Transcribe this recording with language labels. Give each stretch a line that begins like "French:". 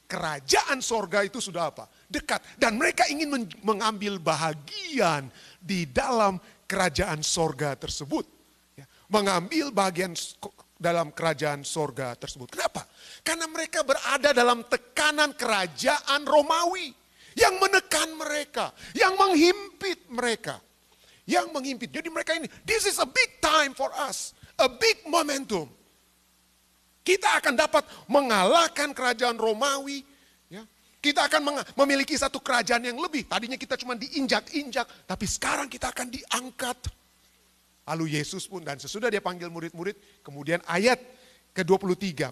Indonesian: Kerajaan sorga itu sudah apa? Dekat. Dan mereka ingin mengambil bahagian di dalam kerajaan sorga tersebut. Mengambil bagian dalam kerajaan sorga tersebut. Kenapa? Karena mereka berada dalam tekanan kerajaan Romawi. Yang menekan mereka. Yang menghimpit mereka. Jadi mereka ini,
English: this is a big time for us. A big momentum.
Indonesian: Kita akan dapat mengalahkan kerajaan Romawi. Ya. Kita akan memiliki satu kerajaan yang lebih. Tadinya kita cuma diinjak-injak. Tapi sekarang kita akan diangkat. Lalu Yesus pun dan sesudah dia panggil murid-murid. Kemudian ayat ke-23.